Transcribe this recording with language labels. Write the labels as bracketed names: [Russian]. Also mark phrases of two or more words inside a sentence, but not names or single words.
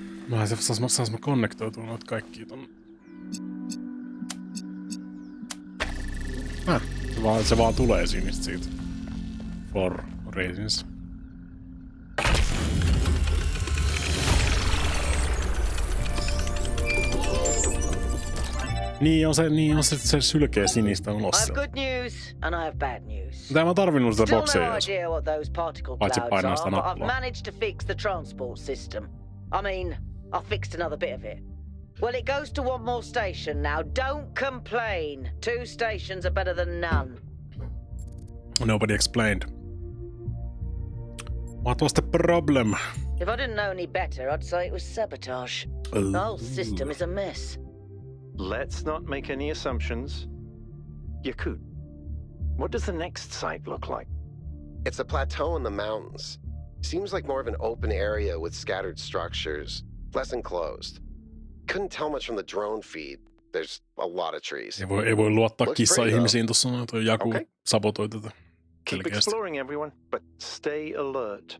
[Finnish] Mä sais mä konnektoitua noita kaikkia ton. Se vaan tulee siitä. [English] For reasons. [Finnish] Niin on se sylkee sinistä ulos. [English] I have good news and I have bad news. [Finnish] Tää mä tarvinnut sitä [English] Still [Finnish] bokseja [English] no [Finnish] edes. [English] idea what those particle [Finnish] Paitsi [English] clouds [Finnish] painaa [English] are, [Finnish] sitä [English] but I've [Finnish] nappulaa. [English] managed to fix the transport system. I mean, I fixed another bit of it. Well, it goes to one more station now. Don't complain. 2 stations are better than none. Nobody explained. What was the problem? If I didn't know any better, I'd say it was sabotage. The whole system is a mess. Let's not make any assumptions. Yakut, what does the next site look like? It's a plateau in the mountains. Seems like more of an open area with scattered structures, less enclosed. Couldn't tell much from the drone feed. There's a lot of trees. [Finnish] Ei voi luottaa [English] Looks [Finnish] kissa-ihmisiin tuossa. Toi Jaku [English] Okay. [Finnish] sabotoi tätä. [English] Keep [Finnish] Selkeästi. [English] exploring, everyone, but stay alert.